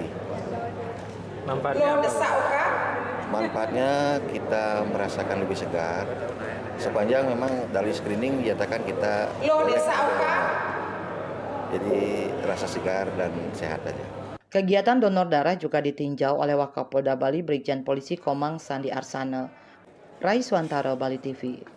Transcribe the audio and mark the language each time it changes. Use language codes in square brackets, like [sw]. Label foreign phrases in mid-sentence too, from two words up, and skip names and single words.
[id] Manfaatnya apa? Manfaatnya kita merasakan lebih segar. Sepanjang memang dari screening dinyatakan kita jadi rasa segar dan sehat aja. Kegiatan donor darah juga ditinjau oleh Wakapolda Bali Brigjen Polisi Komang Sandi Arsana. Rai Swantara, Bali TV.